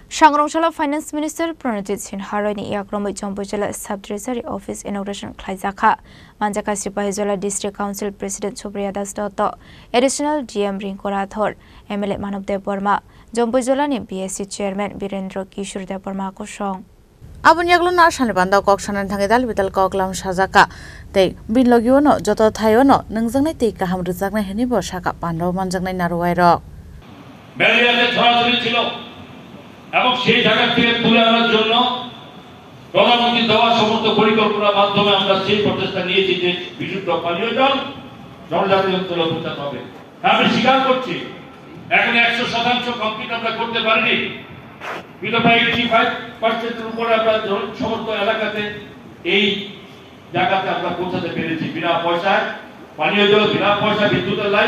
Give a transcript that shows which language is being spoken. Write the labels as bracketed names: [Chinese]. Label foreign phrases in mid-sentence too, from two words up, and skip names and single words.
[Kok Borok] Sangrongchala [English] Finance Minister [Kok Borok] Pranajit Sinha Royni Yakromoi Jombojala Sub Treasury Office inauguration Khlaijaka Manjaka Sipahijala [English] District Council President [Kok Borok] Supriya Das Dotto [English] Additional GM [Kok Borok] Rinko Rathor MLA Manobdev Burma Jombojala ni [English] BSC Chairman [Kok Borok] Birendra Kishore Dev Burma ko song Abun yaglo na shane banda kok sanan thange dal bidal kok lam sajaka tei bin logiono joto thayono nangjangnai tei kaham rujaknai heni bo saka pandaw manjaknai naruwai rok [Bangla] ম্যালেরিয়াতে ছড়াছড়ি ছিল এবং সেই জায়গা থেকে তুলে আনার জন্য প্রধানমন্ত্রী দেওয়া সমস্ত পরিকল্পনার মাধ্যমে আমরা সেই প্রচেষ্টা নিয়েছি যে বিশুদ্ধ পানীয় জল জনজাতি অঞ্চলে পৌঁছাতে হবে। আমি স্বীকার করছি এখন 100% কমপ্লিট আমরা করতে পারিনি, কিন্তু 85% উপরে আমরা সমস্ত এলাকাতে এই জায়গাতে আমরা পৌঁছাতে পেরেছি বিনা পয়সায় পানীয় জল, বিনা পয়সা বিদ্যুতের লাইন।